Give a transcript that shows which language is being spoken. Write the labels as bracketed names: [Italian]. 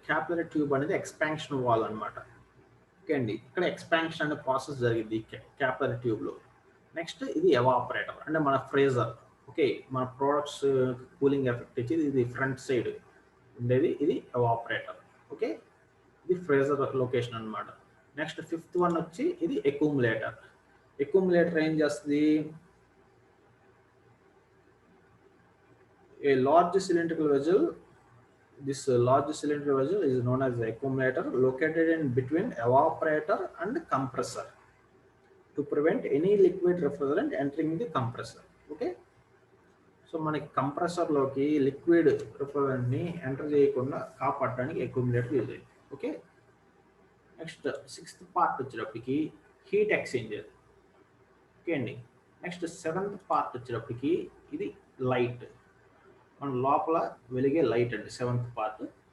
[Telugu] Capillary tube అనేది expansion wall అనమాట. Okay అండి, ఇక్కడ ఎక్స్పాన్షన్ అనే ప్రాసెస్ జరిగింది క్యాపిలరీ ట్యూబ్లో. నెక్స్ట్ ఇది ఎవాపరేటర్, అంటే మన ఫ్రీజర్. ఓకే, మన ప్రోడక్ట్స్ కూలింగ్ ఎఫెక్ట్ ఇచ్చి ఇది ఫ్రంట్ సైడ్ ఉండేది, ఇది ఎవాపరేటర్. ఓకే, ఇది ఫ్రీజర్ లొకేషన్ అనమాట. నెక్స్ట్ ఫిఫ్త్ వన్ వచ్చి ఇది అక్యూములేటర్. అక్యూములేటర్ ఏం చేస్తుంది, [English] a large cylindrical vessel. This large cylindrical vessel is known as the accumulator, located in between evaporator and compressor to prevent any liquid refrigerant entering the compressor. [Telugu] Okay, so మనకి compressor లోకి liquid refrigerant ని enter చేయకుండా కాపాడడానికి accumulator use అయ్యింది. Okay, next sixth part వచ్చేటప్పటికి heat exchanger. Okay అండి, next seventh part వచ్చేటప్పటికి ఇది లైట్, మన లోపల వెలిగే లైట్ అండి సెవెంత్ పార్ట్.